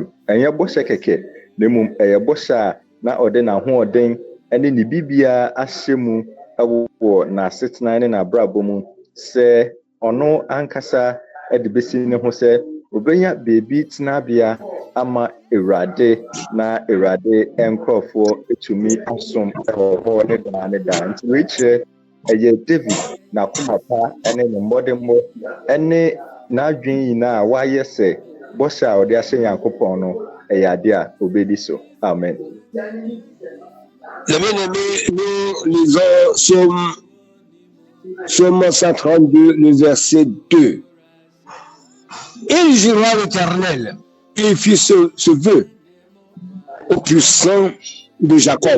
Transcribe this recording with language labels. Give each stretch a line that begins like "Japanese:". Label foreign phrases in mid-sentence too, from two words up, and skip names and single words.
Akan: Ɛnyɛ bɔhyɛ kɛkɛ, na mmom ɛyɛ bɔhyɛ a na ɔde n'ahoɔden ɛne ne bibia ahyɛ mu ɛwɔ n'asetena ne n'abrabɔ mu sɛ ɔno ankasa ɛde besi ne ho sɛ obenya beebi tenabea ama Awurade na Awurade nkurɔfoɔ etumi asom ɛwɔ hɔ ne daa. Nti wekyerɛ ɛyɛ David n'akoma pa ɛne ne mmɔdemmɔ ɛne n'adwene nyinaa wayɛ sɛ bɔhyɛ a ɔde ahyɛ Nyankopɔn no ɛyɛ ade a obedi so. Amen.
French: Les bien-aimés, nous lisons Psaume 132, le verset 2. Il jura l'Éternel et il fit ce vœu au plus saint de Jacob.